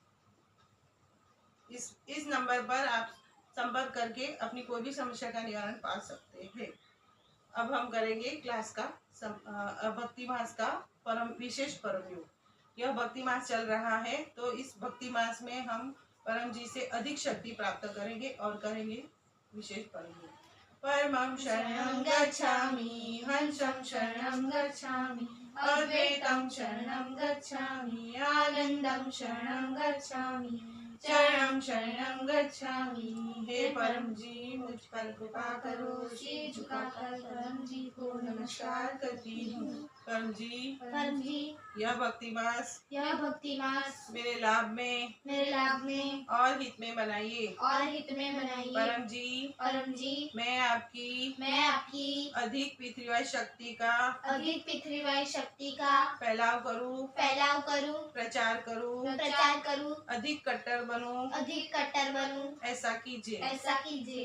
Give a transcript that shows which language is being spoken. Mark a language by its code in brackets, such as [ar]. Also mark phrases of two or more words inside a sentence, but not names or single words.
[hi] इस नंबर पर आप संपर्क करके अपनी कोई भी समस्या का निवारण पा सकते हैं। अब हम करेंगे क्लास का भक्ति मास का विशेष परम योग। यह भक्ति मास चल रहा है, तो इस भक्ति मास में हम परम जी से अधिक शक्ति प्राप्त करेंगे और करेंगे विशेष परम योग। [sa] परमं शरणं गच्छामि, हंसं शरणं गच्छामि, अद्वैतं शरणं गच्छामि, आनंदं शरणं गच्छामि, चरणं शरणं गच्छामि। [hi] हे परम जी, मुझ पर कृपा करो। शीश झुकाकर परम जी को नमस्कार करती हूँ। परम जी, यह भक्ति मास मेरे लाभ में और हित में बनाइए। परम जी, मैं आपकी अधिक P3Y शक्ति का फैलाव करूं, प्रचार करूं, अधिक कट्टर बनूं, ऐसा कीजिए।